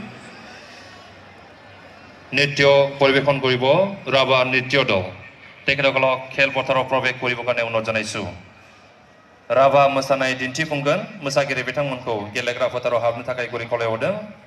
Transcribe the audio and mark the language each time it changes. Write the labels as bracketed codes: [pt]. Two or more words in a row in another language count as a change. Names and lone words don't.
[as] নৃত্য পৰিৱেশন কৰিব ৰাভা নৃত্য দল, তেখেতসকলক খেলপথাৰত প্ৰৱেশ কৰিবৰ কাৰণে অনুৰোধ জনাইছো। [brx] ৰাভা মোসাनाय दिन्थिफुंगोन, मोसागिरि बिथांमोनखौ गेलेग्रा फोथाराव हाबनो थाखाय गुरै खावलायहरदों।